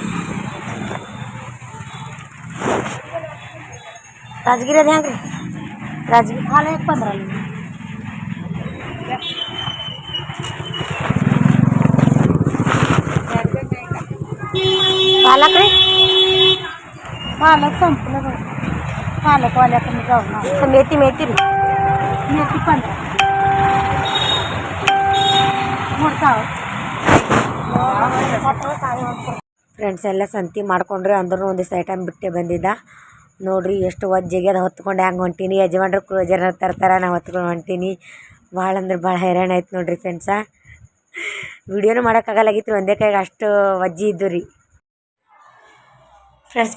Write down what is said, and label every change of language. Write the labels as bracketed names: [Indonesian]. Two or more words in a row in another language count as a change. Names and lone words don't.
[Kannada] राजगिरी ಅದು ಹೆಂಗೆ ರೀ? राजगिरी ಹಾಲು 15 पालक ರೀ. [Marathi] पालक संपलं बघ. पालकवाल्या कमी जाऊ ना. मेथी ರೀ. मेथी 15 मोठा. [Kannada] ಫ್ರೆಂಡ್ಸ್ ಎಲ್ಲ ಸಂತಿ ಮಾಡ್ಕೊಂಡ್ರೆ ಅಂದ್ರೂ ಒಂದಿಷ್ಟು ಐಟಮ್ ಬಿಟ್ಟೆ ಬಂದಿದ್ದ ನೋಡ್ರಿ. ಎಷ್ಟು ವಜ್ಜೆಗೆ ಹೊತ್ಕೊಂಡು ಹೆಂಗೆ ಹೊಂಟೀನಿ. ಯಜಮಾನ್ರು ಜನ ತರ್ತಾರೆ, ನಾವು ಹೊತ್ಕೊಂಡು ಹೊಂಟೀನಿ. ಭಾಳ ಅಂದ್ರೆ ಭಾಳ ಹೈರಾಣ ಆಯ್ತು ನೋಡ್ರಿ ಫ್ರೆಂಡ್ಸ. ವಿಡಿಯೋನೂ ಮಾಡೋಕ್ಕಾಗಲ್ಲಾಗಿತ್ತು, ಒಂದೇ ಕೈಗೆ ಅಷ್ಟು ವಜ್ಜಿ ಇದ್ದು ರೀ ಫ್ರೆಂಡ್ಸ್.